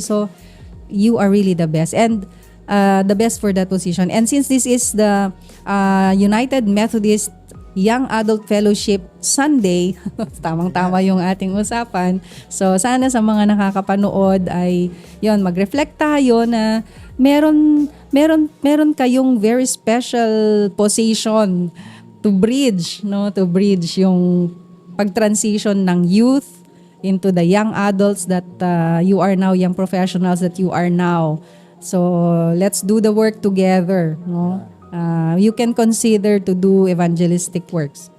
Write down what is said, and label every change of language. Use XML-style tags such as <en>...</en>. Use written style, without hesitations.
<en>So, you are really the best. And the best for that position. And since this is the United Methodist Young Adult Fellowship Sunday,</en> <tl>tamang-tama yung ating usapan. So, sana sa mga nakakapanood ay, mag-reflect tayo na meron meron kayong</tl> <en>very special position to bridge, no, to bridge yung pag-transition ng youth into the young adults that you are now, young professionals that you are now. So let's do the work together, no. You can consider to do evangelistic works.</en>